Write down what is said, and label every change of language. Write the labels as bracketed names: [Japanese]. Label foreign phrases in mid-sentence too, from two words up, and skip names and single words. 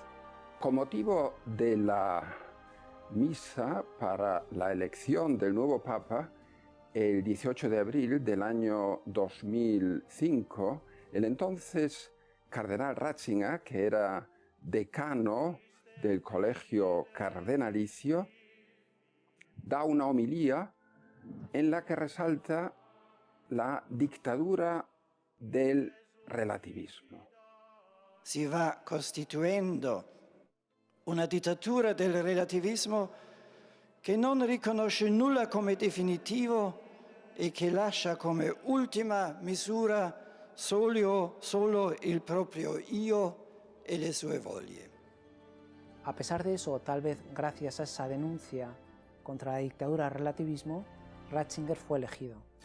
[Spanish] Con motivo de la misa para la elección del nuevo Papa, el 18 de abril del año 2005, el entonces cardenal Ratzinger, que era decano del colegio cardenalicio, da una homilía en la que resalta la dictadura del relativismo. [Italian] si va costituendo una dittatura del relativismo che non riconosce nulla come definitivo e che lascia come ultima misura solo il proprio io e le sue voglie. [Spanish] A pesar de eso, tal vez gracias a esa denuncia contra la dictadura del relativismo, Ratzinger fue elegido.